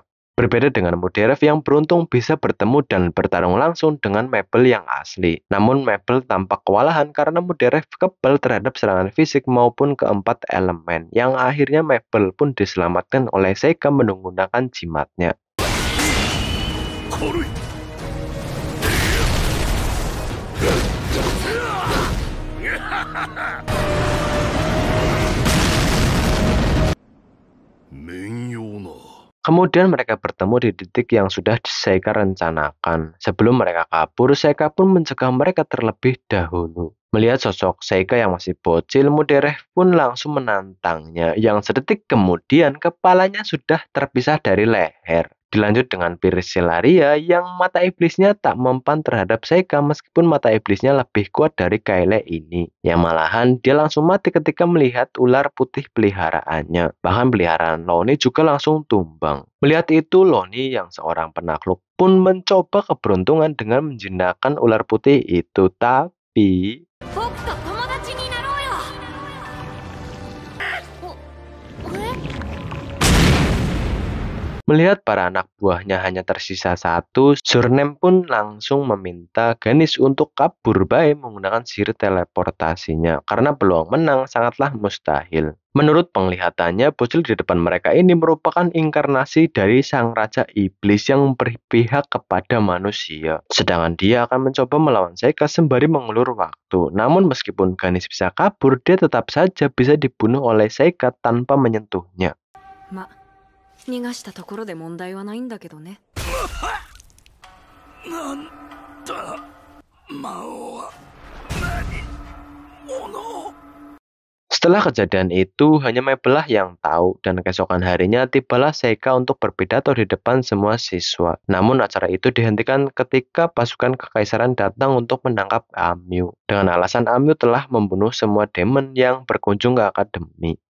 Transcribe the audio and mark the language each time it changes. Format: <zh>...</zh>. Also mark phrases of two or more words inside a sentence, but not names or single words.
<id>Berbeda dengan Muderev yang beruntung bisa bertemu dan bertarung langsung dengan Mabel yang asli. Namun Mabel tampak kewalahan karena Muderev kebal terhadap serangan fisik maupun keempat elemen, yang akhirnya Mabel pun diselamatkan oleh Seika menggunakan jimatnya. 軽い 面用な Kemudian mereka bertemu di titik yang sudah Seika rencanakan. Sebelum mereka kabur, Seika pun mencegah mereka terlebih dahulu. Melihat sosok Seika yang masih bocil, Muderev pun langsung menantangnya. Yang sedetik kemudian, kepalanya sudah terpisah dari leher. Dilanjut dengan Bersellaria yang mata iblisnya tak mempan terhadap Seika meskipun mata iblisnya lebih kuat dari Kyle ini. Yang malahan dia langsung mati ketika melihat ular putih peliharaannya. Bahkan peliharaan Loni juga langsung tumbang. Melihat itu, Loni yang seorang penakluk pun mencoba keberuntungan dengan menjinakkan ular putih itu. Tapi</id> <ja>僕と友達になろうよ。</ja> <id>melihat para anak buahnya hanya tersisa satu, Zornem pun langsung meminta Ganesh untuk kabur baik menggunakan sihir teleportasinya, karena peluang menang sangatlah mustahil. Menurut penglihatannya, bocil di depan mereka ini merupakan inkarnasi dari sang raja iblis yang berpihak kepada manusia. Sedangkan dia akan mencoba melawan Seika sembari mengulur waktu. Namun meskipun Ganesh bisa kabur, dia tetap saja bisa dibunuh oleh Seika tanpa menyentuhnya.</id> <ja>ま、逃がしたところで問題はないんだけどね。なんだ魔王は何者</ja> <id>Setelah kejadian itu, hanya Mabel lah yang tahu, dan keesokan harinya tibalah Seika untuk berpidato di depan semua siswa. Namun acara itu dihentikan ketika pasukan kekaisaran datang untuk menangkap Amyu. Dengan alasan Amyu telah membunuh semua demon yang berkunjung ke akademi.</id>